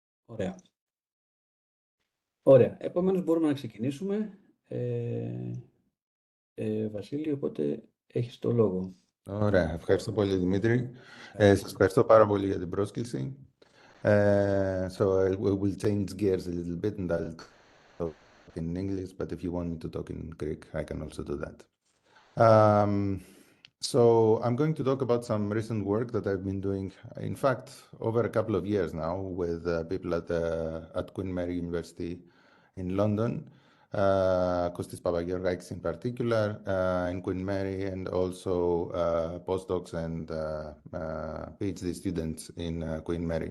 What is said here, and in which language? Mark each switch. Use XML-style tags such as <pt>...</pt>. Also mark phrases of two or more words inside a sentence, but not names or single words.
<el>Ωραία. Ωραία. Επομένως μπορούμε να ξεκινήσουμε. Βασίλη, οπότε έχεις το λόγο. Ωραία. Ευχαριστώ πολύ, Δημήτρη. Σας ευχαριστώ πάρα πολύ για την πρόσκληση.</el> <en>So we will change gears a little bit and I'll talk in English, but if you want me to talk in Greek, I can also do that. So I'm going to talk about some recent work that I've been doing, in fact, over a couple of years now with people at Queen Mary University in London, Kostis Papageorgakis in particular, in Queen Mary, and also postdocs and PhD students in Queen Mary.</en>